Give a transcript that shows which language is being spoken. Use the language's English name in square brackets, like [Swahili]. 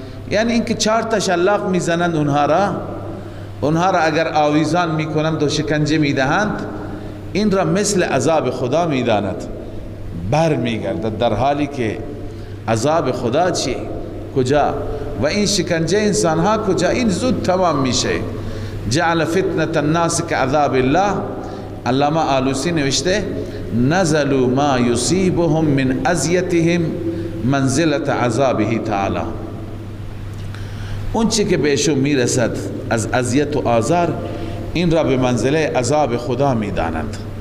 [Persian] یعنی اینکه 4 تا شلاق میزنند اونها را اگر آویزان میکنند و شکنجه میدهند، این را مثل عذاب خدا میداند، بر میگردد، در حالی که عذاب خدا چی؟ کجا؟ و این شکنجه انسان ها کجا؟ این زود تمام میشه. [Arabic] جعل فتنة الناس كعذاب الله. [Persian] علامه آلوسی نوشته [Arabic] نزلوا ما یصیبهم من اذیتهم منزلة عذابه تعالی، [Persian] اون چی که بهشون میرسد از اذیت و آزار، این را به منزله عذاب خدا میدانند.